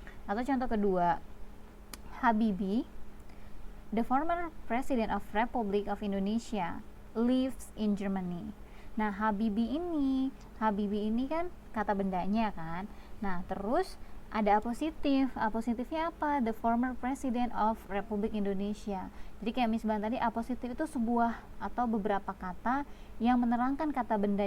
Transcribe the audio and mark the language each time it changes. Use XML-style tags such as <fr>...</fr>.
<id>Atau contoh kedua,</id> <en>Habibie, the former president of Republic of Indonesia, lives in Germany.</en> <id>Nah, Habibie ini kan kata bendanya kan. Nah, terus ada apositif. Apositifnya apa?</id> <en>The former president of Republik Indonesia.</en> <id>Jadi kayak misalnya tadi, apositif itu sebuah atau beberapa kata yang menerangkan kata benda.</id>